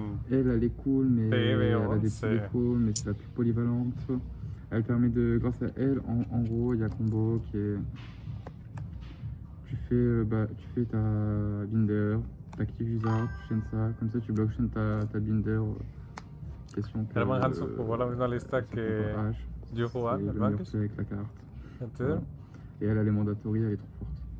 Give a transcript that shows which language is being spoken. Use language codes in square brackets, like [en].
[fr] Elle est cool, mais elle a des petits défauts, mais c'est la plus polyvalente. Elle permet de, grâce à elle, en gros, il y a combo qui est... Tu fais ta binder, t'actives Wizard, tu chaînes ça, comme ça tu blockchain ta binder. Question que... [es] Jugó la misma lista que yo jugaba, [fr] le meilleur play avec la carte. Voilà. Et elle a les mandatories, elle est trop forte.